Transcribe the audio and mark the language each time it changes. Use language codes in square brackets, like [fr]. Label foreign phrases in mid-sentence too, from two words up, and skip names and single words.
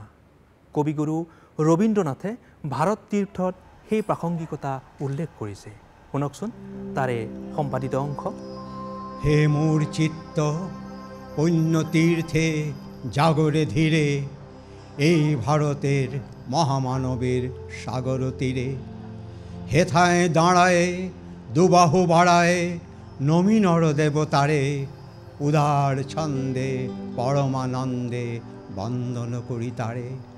[as] কবিগুৰু ৰবীন্দ্ৰনাথে ভাৰত তীৰ্থত সেই প্ৰাসংগিকতা উল্লেখ কৰিছে। শুনকচোন তাৰে সম্পাদিত অংশ। [bn] হে মোৰ চিত্ত পুণ্য তীৰ্থে জাগরে ধীরে, এই ভারতের মহামানবের সাগর তীরে। হেথায় দাঁড়ায় দুবাহু বাড়ায় নমি নর দেবতারে, উদার ছন্দে পরমানন্দে বন্দন করি তারে।